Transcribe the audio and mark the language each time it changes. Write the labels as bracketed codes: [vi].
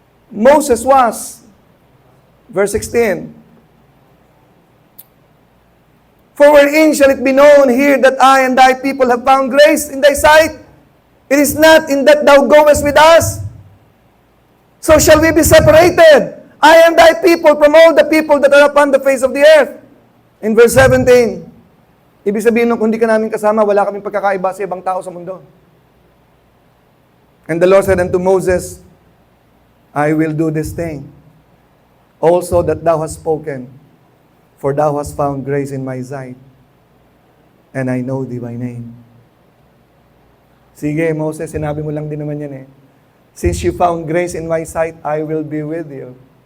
[en] Moses was, verse 16, for wherein shall it be known here that I and thy people have found grace in thy sight? It is not in that thou goest with us. So shall we be separated, I and thy people, from all the people that are upon the face of the earth. [tl] In verse 17, ibig sabihin nung kung di ka namin kasama, wala kaming pagkakaiba sa ibang tao sa mundo. [en] And the Lord said unto Moses, I will do this thing, also that thou hast spoken, for thou hast found grace in my sight, and I know thee by name. [tl] Sige, Moses, sinabi mo lang din naman yan eh. [en] Since you found grace in my sight, I will be with you.